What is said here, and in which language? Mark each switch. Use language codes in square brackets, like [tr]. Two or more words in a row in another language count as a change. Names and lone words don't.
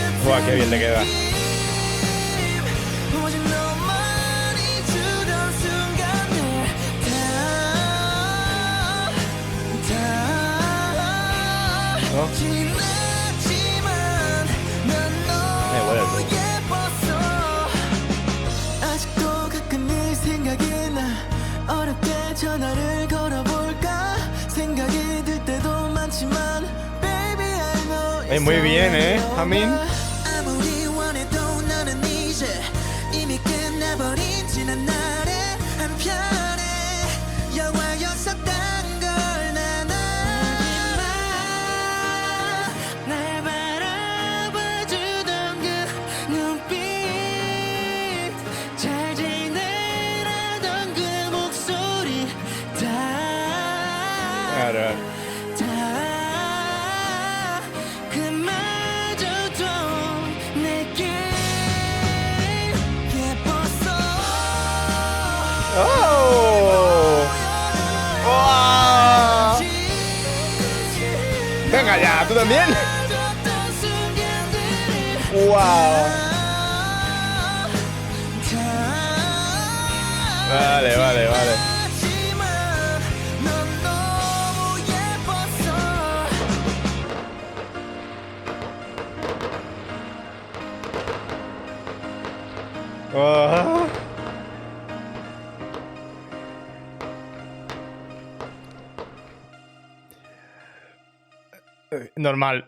[es] Buah, qué bien le queda. [ko] 오직 너만이 주던 순간들 다 [es] ¿No? [ko] 지났지만 난 [es] huele el [ko] 너무 [es] culo. [ko] 예뻤어 아직도 가끔 네 생각이 나 어렵게 전화를 걸어볼까 생각이 들 때도 많지만 [en] baby I know [es] muy bien, Jamin. [ko] 아무리 원해도 너는 이제 이미 끝나버린 지난 날의 한편의 영화였었단 걸 난 알지만 날 바라봐주던 그 눈빛 잘 지내라던 그 목소리 [es] Claro. [ko] 다 그마저도 내게 예뻤어 ¡Oh! ¡Oh! [es] Venga ya, ¿tú también? [ko] 줬던 순간들을 ¡Wow! 다 [es] Vale, vale, vale. [ko] 하지만 넌 너무 예뻤어 Ah. [es] Normal.